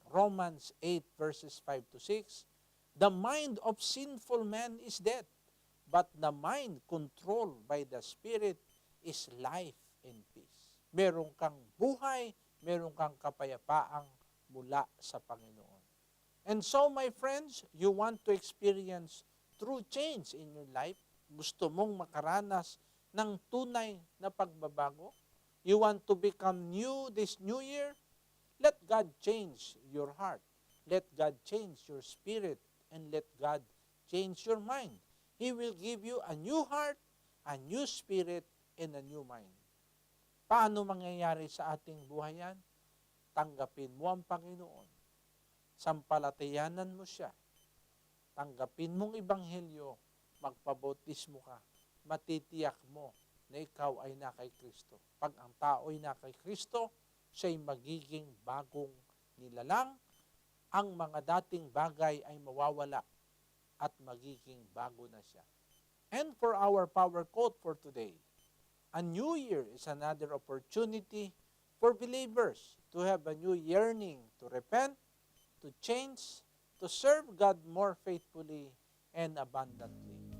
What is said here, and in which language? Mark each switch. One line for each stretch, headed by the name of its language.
English: Romans 8 verses 5 to 6, the mind of sinful man is death, but the mind controlled by the Spirit is life and peace.
Filipino: Meron kang buhay, meron kang kapayapaang mula sa Panginoon.
English: And so, my friends, you want to experience true change in your life?
Filipino: Gusto mong makaranas ng tunay na pagbabago?
English: You want to become new this new year? Let God change your heart. Let God change your spirit. And let God change your mind. He will give you a new heart, a new spirit, and a new mind.
Filipino: Paano mangyayari sa ating buhay yan? Tanggapin mo ang Panginoon. Sampalatayanan mo siya. Tanggapin mong ibanghelyo, magpabautismo ka, matitiyak mo na ikaw ay na kay Kristo. Pag ang tao ay na kay Kristo, siya'y magiging bagong nilalang, ang mga dating bagay ay mawawala at magiging bago na siya.
English: And for our power quote for today, a new year is another opportunity for believers to have a new yearning to repent, to change, to serve God more faithfully and abundantly.